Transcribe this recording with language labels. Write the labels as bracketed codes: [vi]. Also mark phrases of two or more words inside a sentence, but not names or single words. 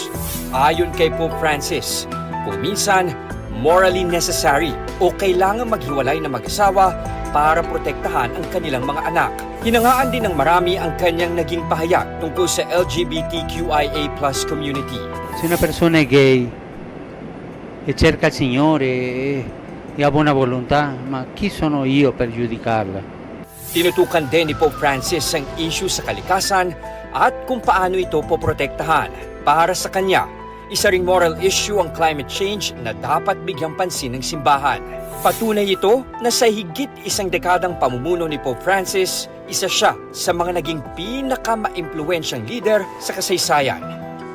[tl] Ayon kay Pope Francis, kung minsan [en] morally necessary [tl] o kailangan maghiwalay na mag-asawa para protektahan ang kanilang mga anak. Hinangaan din ng marami ang kanyang naging pahayag tungkol sa LGBTQIA+ community. [it] Se una persona è gay e cerca il Signore e ha buona volontà, ma chi sono io per giudicarla? [tl] Tinutukan din ni Pope Francis ang issue sa kalikasan at kung paano ito poprotektahan. Para sa kanya, isa ring [en] moral issue [tl] ang [en] climate change [tl] na dapat bigyang pansin ng simbahan. Patunay ito na sa higit isang dekadang pamumuno ni Pope Francis, isa siya sa mga naging pinaka-maimpluwensyang leader sa kasaysayan.